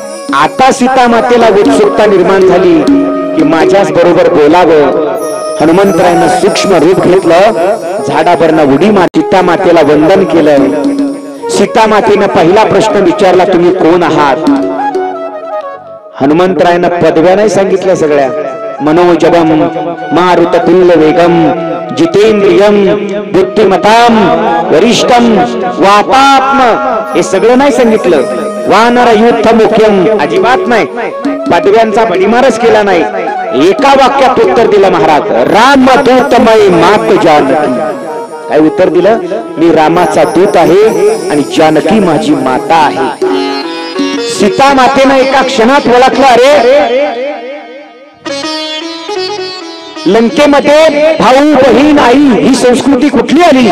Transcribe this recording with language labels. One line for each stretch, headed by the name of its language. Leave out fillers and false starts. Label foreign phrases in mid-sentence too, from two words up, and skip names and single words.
Marathi: आता सीता मातेला उत्सुकता निर्माण झाली की माझ्याच बरोबर बोलावं. हनुमंतरायानं सूक्ष्म रूप घेतलं, झाडावरनं उडी मारली, सीता मातेला वंदन केलं. सीता मातेनं पहिला प्रश्न विचारला, तुम्ही कोण आहात? हनुमंतरायानं पदव्या नाही सांगितल्या सगळ्या.
Sanskrit: मनोजवम मारुततुल्य वेगम जितेंद्रियम बुद्धिमताम वरिष्ठम वातात्म,
Marathi: हे सगळं नाही सांगितलं.
Sanskrit: वानर युद्ध मुख्यम,
Marathi: अजिबात नाही. पदव्यांचा बडीमारच केला नाही. एका वाक्यात उत्तर दिलं महाराज,
Hindi: राम दूतमय मात जानकी.
Marathi: काय उत्तर दिलं? मी रामाचा दूत आहे आणि जानकी माझी माता आहे. सीता मातेनं एका क्षणात ओळखलं, अरे लंकेमध्ये भाऊ बहीण आई ही संस्कृती कुठली आली?